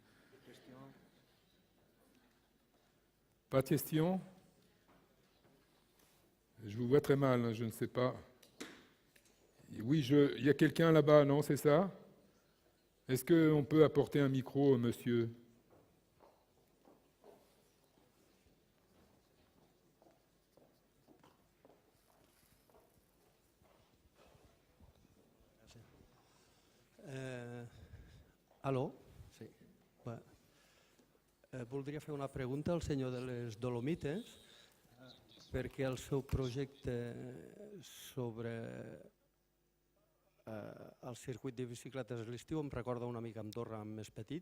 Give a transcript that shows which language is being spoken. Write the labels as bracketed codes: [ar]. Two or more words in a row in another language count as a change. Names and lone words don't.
[fr] Pas de questions? Je vous vois très mal, hein, je ne sais pas. Oui, il y a quelqu'un là-bas, non, c'est ça? Est-ce qu'on peut apporter un micro, monsieur? [ca] Aló? Sí. Voldria fer una pregunta al senyor de les Dolomites, perquè el seu projecte sobre el circuit de bicicletes a l'estiu em recorda una mica Andorra més petit.